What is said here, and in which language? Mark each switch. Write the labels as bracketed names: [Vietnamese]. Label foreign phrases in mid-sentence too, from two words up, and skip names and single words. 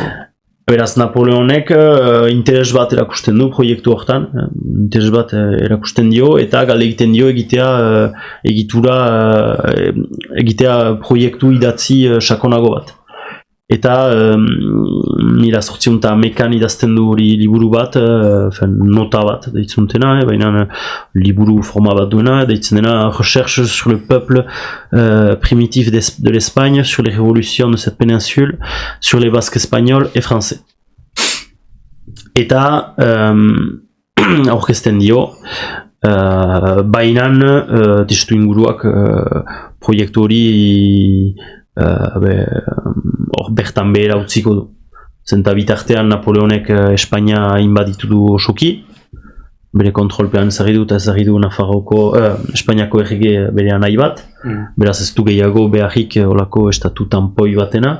[Basque] Beraz, Napoleonek interes bat erakusten du proiektu hortan, interes bat erakusten dio, eta galde egiten dio egitea proiektu idatzi sakonago bat. eta 1811an idazten du hori liburu bat, nota bat deitzen dutena, baina liburu forma bat duena, deitzen dena Recherche sur le peuple primitif de l'Espagne, sur les révolutions de cette péninsule, sur les Basques espagnols et français. Eta aurkezten dio, bainan testu inguruak proiektu hori bertan behera utziko du. Zenta bitartean Napoleonek Espainia inbaditu du osoki, bere kontrolpean ezarri du eta ezarri du Espainiako errege berean nahi bat, beraz ez du gehiago beharrik olako estatu tanpoi batena.